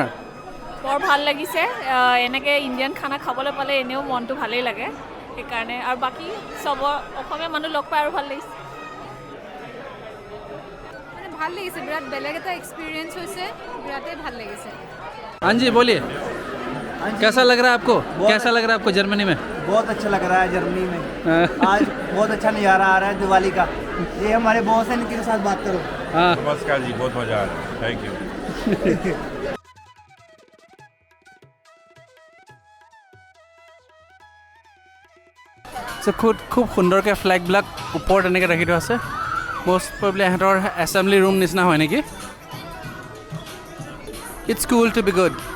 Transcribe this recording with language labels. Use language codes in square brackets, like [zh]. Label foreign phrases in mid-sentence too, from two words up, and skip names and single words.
[as] বৰ ভাল লাগিছে এনেকৈ ইণ্ডিয়ান খানা খাবলৈ পালে এনেও মনটো ভালেই লাগে সেইকাৰণে আৰু বাকী চবৰ অসমীয়া মানুহ লগ পাই আৰু ভাল লাগিছে মানে ভাল লাগিছে বিৰাট বেলেগ এটা এক্সপিৰিয়েঞ্চ হৈছে বিৰাটেই ভাল লাগিছে [hi] हाँ जी बोलिए कैसा लग रहा है आपको कैसा लग रहा है आपको जर्मनी में बहुत अच्छा लग रहा है जर्मनी में आज बहुत अच्छा नज़ारा आ रहा है दिवाली का ये हमारे बॉस हैं इनके साथ बात करो हाँ नमस्कार जी बहुत मज़ा आ रहा है [en] thank you [as] খুব সুন্দৰকৈ ফ্লেগবিলাক ওপৰত এনেকৈ ৰাখি থোৱা আছে [en] most probably [as] ইহঁতৰ এছেম্বলি ৰুম নিচিনা হয় নেকি [en] it's cool to be good